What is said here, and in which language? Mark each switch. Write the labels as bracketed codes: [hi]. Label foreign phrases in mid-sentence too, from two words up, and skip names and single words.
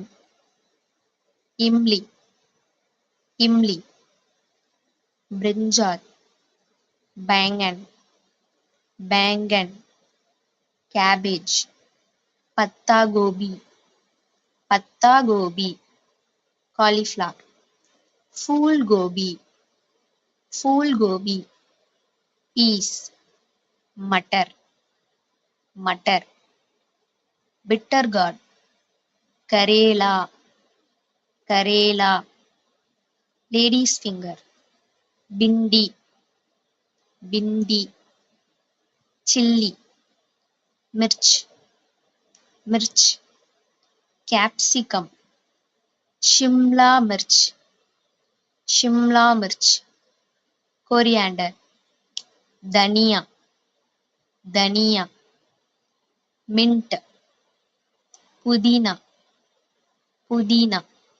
[hi] इमली, इमली, ब्रिंजल, बैंगन, बैंगन, cabbage, पत्ता गोभी, पत्ता गोभी, cauliflower, फूल गोभी, फूल गोभी, peas, मटर, मटर, [en] bitter gourd, [hi] करेला, करेला, [en] lady's finger, [hi] भिंडी, भिंडी, चिल्ली, मिर्च, मिर्च, कैप्सिकम, शिमला मिर्च, शिमला मिर्च, कोरिएंडर, धनिया, धनिया, मिंट, पुदीना, पुदीना,